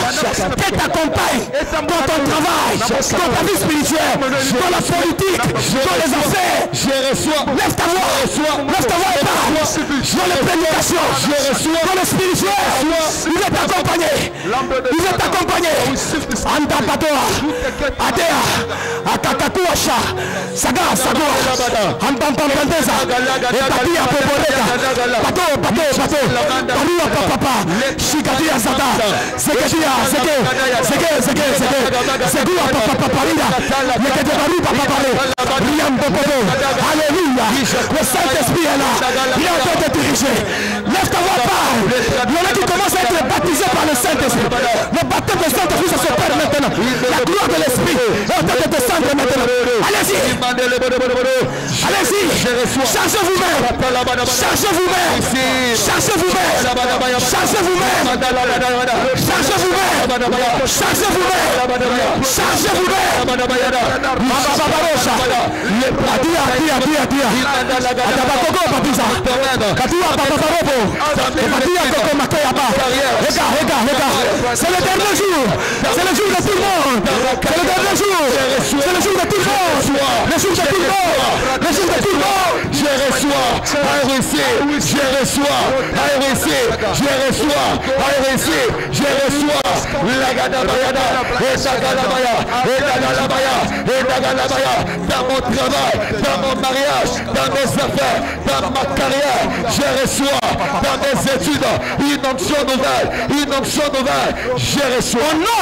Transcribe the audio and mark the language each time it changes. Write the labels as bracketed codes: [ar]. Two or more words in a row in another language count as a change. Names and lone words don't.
[fr] Qu'elle t'accompagne dans ton travail, dans ta vie spirituelle, dans la politique, dans les affaires. Lève ta voix. Lève ta voix et parle. Dans les prédications, dans le spirituel, il est accompagné. Il est accompagné. Anda Patoa, Adea, Akakatuasha, Saga, Sagoa, Ambampandeza, Etatia Poporeka, Pato, Paria Papa, Shikadia Zada, Sekedia, Segua Papa Paria, Yekatari Papa Pare, Brian Popo, Alléluia, le Saint-Esprit est là, il est en train de diriger. Lève ta voix, parle. Il y en a qui commencent à être baptisés par le Saint-Esprit. Le baptême du Saint-Esprit, ça s'opère maintenant. La gloire de l'Esprit est en train de descendre maintenant. Allez-y. Allez-y. Chargez vous-même. Chargez vous-même. Chargez vous-même. Chargez vous-même. Chargez vous-même. Chargez vous-même. Chargez vous-même. Bababarosa. Adia. Adabakoko baptisa. Katua bababarobo. C'est le dernier jour. C'est le jour de tout le monde. C'est le dernier jour. C'est le jour de tout le monde. Le jour de tout le monde. Le jour de tout le monde. Je reçois la Gadabayada, dans mon travail, dans mon mariage, dans mes affaires, dans ma carrière, je reçois dans mes études une onction nouvelle, je reçois au nom